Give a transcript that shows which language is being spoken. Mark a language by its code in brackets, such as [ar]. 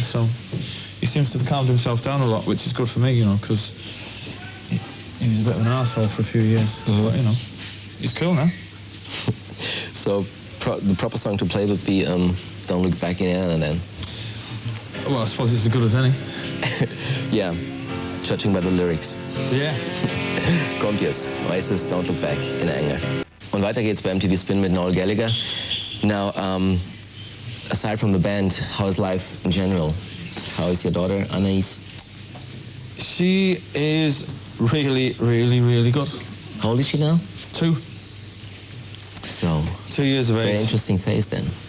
[en] So he seems to have calmed himself down a lot, which is good for me, you know, because he was a bit of an arsehole for a few years. But, you know, he's cool now. So the proper song to play would be Don't Look Back in Air then. Well, I suppose it's as good as any. Yeah, judging by the lyrics. Yeah. [de] Kommt jetzt. Oasis, Don't Look Back in Anger. Und weiter geht's bei MTV Spin mit Noel Gallagher. [en] Now, aside from the band, how is life in general? How is your daughter, Anais? She is really, really, really good. How old is she now? 2. So, 2 years of age. Very interesting phase then.